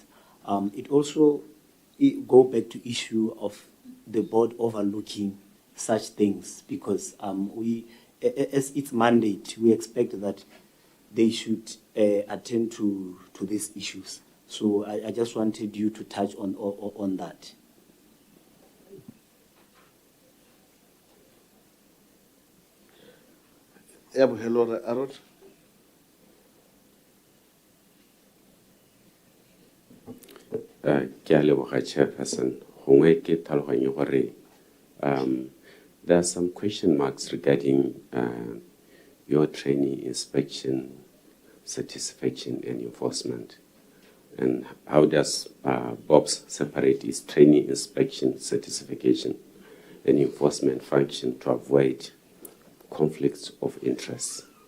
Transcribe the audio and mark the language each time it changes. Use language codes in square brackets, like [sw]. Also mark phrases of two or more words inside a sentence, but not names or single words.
[en] It also go back to issue of the board overlooking such things, because we, as its mandate, we expect that they should attend to these issues. So I just wanted you to touch on that. Hello, Arod. [tn] Ke a leboga Chairperson. Gongwe ke tlhaloganya gore [en] there are some question marks regarding your training, inspection, certification, and enforcement. And how does BOPS separate its training, inspection, certification, and enforcement function to avoid conflicts of interest?